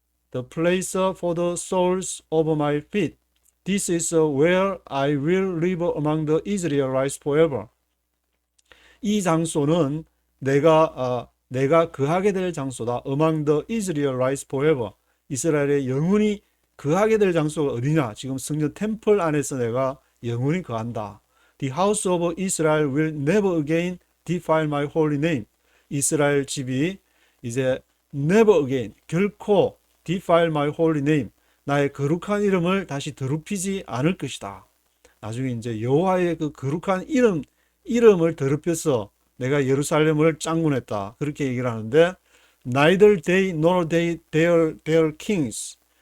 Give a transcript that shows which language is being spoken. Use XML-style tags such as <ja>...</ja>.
<en>The place for the soles of my feet. This is where I will live among the Israelites forever.</en> <ko>이 장소는 내가 거하게 될 장소다.</ko> <en>Among the Israelites forever.</en> <ko>이스라엘의 영원히 거하게 될 장소가 어디냐? 지금 성전 템플 안에서 내가 영원히 거한다.</ko> <en>The house of Israel will never again defile my holy name.</en> <ko>이스라엘 집이 이제 never again, 결코</ko> <en>defile my holy name,</en> <ko>나의 거룩한 이름을 다시 더럽히지 않을 것이다. 나중에 이제 여호와의 그 거룩한 이름을 더럽혀서 내가 예루살렘을 짱군했다. 그렇게 얘기를 하는데</ko> <en>neither they nor their kings.</en>